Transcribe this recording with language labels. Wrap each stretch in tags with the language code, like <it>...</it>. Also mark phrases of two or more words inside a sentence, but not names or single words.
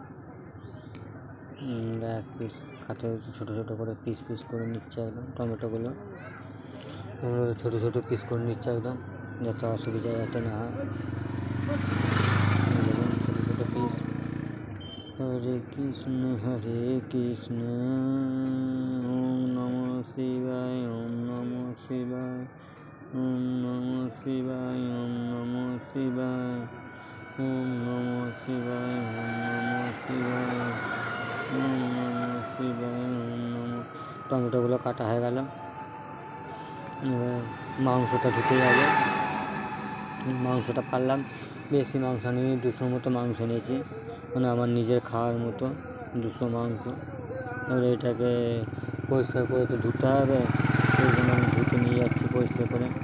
<bn>1 পিস কাটে ছোটো ছোটো করে পিস করে নিচ্ছে একদম টমেটোগুলো। ছোটো ছোটো পিস করে নিচ্ছে একদম, যাতে অসুবিধা যাতে না হয়। ছোটো ছোটো পিস।</bn> <sa>हरे कृष्ण ॐ नमः शिवाय, ॐ नमः शिवाय, ॐ नमः शिवाय, ॐ नमः शिवाय, ॐ नमः शिवाय, ॐ नमः शिवाय, ॐ नमः शिवाय, ॐ नमः।</sa> <bn>টমেটোগুলো কাটা হয়ে গেল। এবার মাংসটা ধুতে যাবে। মাংসটা পারলাম, বেশি মাংস নিয়ে 200 মতো মাংস নিয়েছি, মানে আমার নিজের খাওয়ার মতো 200 মাংস। এবার এটাকে পরিষ্কার করে তো ধুতে হবে, সেই জন্য আমি ধুতে নিয়ে যাচ্ছি পরিষ্কার করে।</bn>